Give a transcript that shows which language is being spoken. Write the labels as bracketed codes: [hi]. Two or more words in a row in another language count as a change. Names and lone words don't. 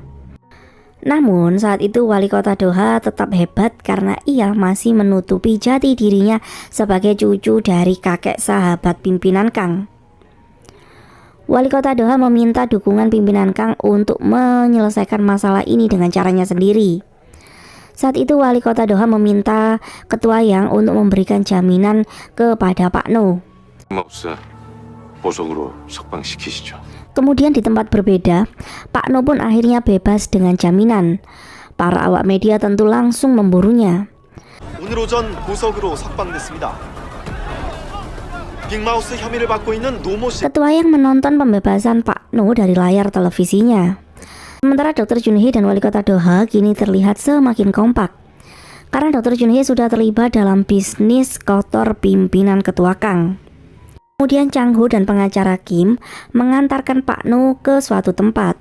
[id] Namun saat itu wali kota Doha tetap hebat karena ia masih menutupi jati dirinya sebagai cucu dari kakek sahabat pimpinan Kang. Wali kota Doha meminta dukungan pimpinan Kang untuk menyelesaikan masalah ini dengan caranya sendiri. Saat itu wali kota Doha meminta ketua Yang untuk memberikan jaminan kepada Pak No. [ko] 빅마우스 보석으로 석방시키시죠. [id] Kemudian di tempat berbeda, Pak No pun akhirnya bebas dengan jaminan. Para awak media tentu langsung memburunya. [ko] 오늘 오전 보석으로 석방됐습니다. 빅마우스 혐의를 받고 있는 노모 씨. [id] Ketua Yang menonton pembebasan Pak No dari layar televisinya. Sementara Dr. Junhee dan wali kota Doha kini terlihat semakin kompak. Karena Dr. Junhee sudah terlibat dalam bisnis kotor pimpinan ketua Kang. Kemudian Chang Ho dan pengacara Kim mengantarkan Pak No ke suatu tempat.